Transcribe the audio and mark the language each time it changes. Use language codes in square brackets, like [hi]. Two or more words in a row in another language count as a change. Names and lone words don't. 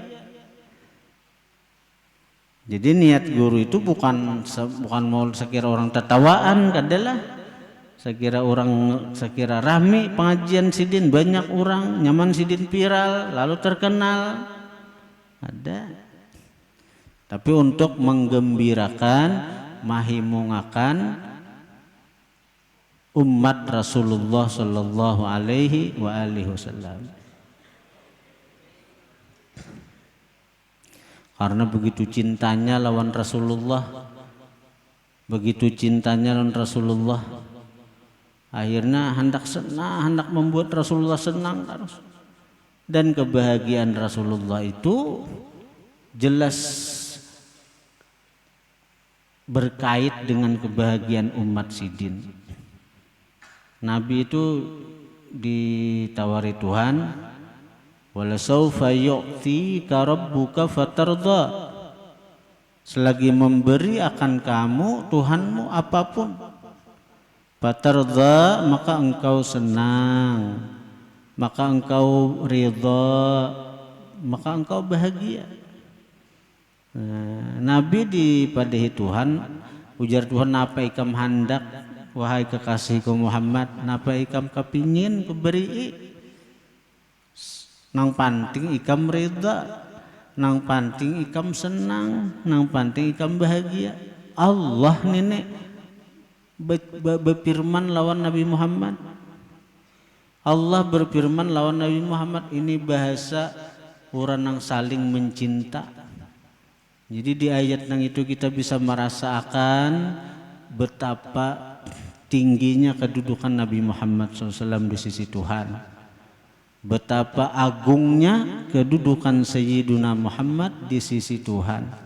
[id] Jadi niat guru itu bukan mau sekira orang tertawaan, kadalah sekira rame pengajian sidin, banyak orang nyaman sidin viral lalu terkenal, ada. Tapi untuk menggembirakan, mahimungakan umat Rasulullah [ar] صلى الله عليه وسلم. [id] Karena begitu cintanya lawan Rasulullah, begitu cintanya lawan Rasulullah, akhirnya hendak membuat Rasulullah senang terus. Dan kebahagiaan Rasulullah itu jelas berkait dengan kebahagiaan umat sidin. Nabi itu ditawari Tuhan, [ar] ولسوف يعطيك ربك فترضى, [id] selagi memberi akan kamu Tuhanmu apapun, fatarda maka engkau senang, maka engkau ridha, maka engkau bahagia. Nabi dipadahi Tuhan, ujar Tuhan, napa ikam hendak wahai kekasihku Muhammad, napa ikam kepingin kuberi? Nang panting ikam ridha, nang panting ikam senang, nang panting ikam bahagia. Allah nenek berfirman lawan Nabi Muhammad. Allah berfirman lawan Nabi Muhammad, ini bahasa orang yang saling mencinta. Jadi di ayat nang itu kita bisa merasakan betapa tingginya kedudukan Nabi Muhammad SAW di sisi Tuhan, betapa agungnya kedudukan Sayyiduna Muhammad di sisi Tuhan.